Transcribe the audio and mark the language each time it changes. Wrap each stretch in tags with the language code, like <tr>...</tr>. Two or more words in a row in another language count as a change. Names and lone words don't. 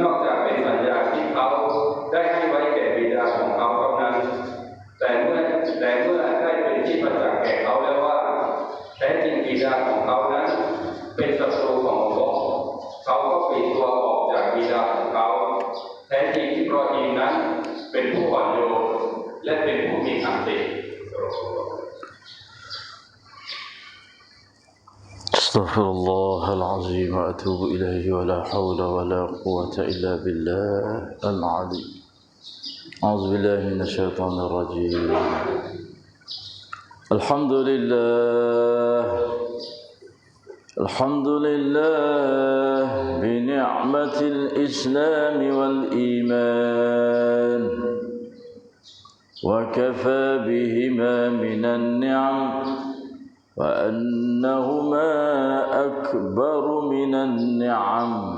<th>อกจากเป็นสัญญาที่เขาได้ให้ไว้แก่บิดาของเขาเท่านั้นแต่เมื่อได้เป็นที่ประจักษ์แก่เขาแล้วว่าแท้จริงบิดาของเขานั้นเป็นศัตรูของอัลเลาะห์เขาก็ปลีกตัวออกจากบิดาของเขาแท้จริงอิบราฮีมนั้นเป็นผู้อ่อนโยนและเป็นผู้มีขันติ</th> <ar>أستغفر الله العظيم وأتوب إليه ولا حول ولا قوة إلا بالله العلي. أعوذ بالله من الشيطان الرجيم. الحمد لله بنعمة الإسلام والإيمان وكفى بهما من النعم وأنهما أكبر من النعم.</ar>